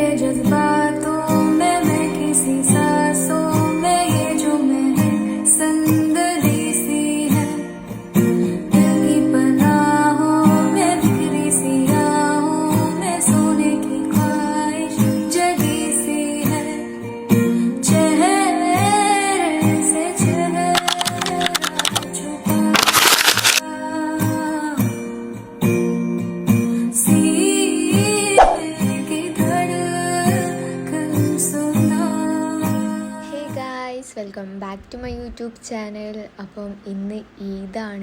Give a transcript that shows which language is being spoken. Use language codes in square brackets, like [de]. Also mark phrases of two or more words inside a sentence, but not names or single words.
[hi] जज्बातों में मैं किसी सांसों में ये जो मैं है संदली सी है दिल की पनाहों में बिखरी सी आहों में सोने की ख्वाहिश जगी सी है चेहरे से चेहरा छुपा [en] welcome back to my YouTube channel. [ml] അപ്പം ഇന്ന് ഈദാണ്.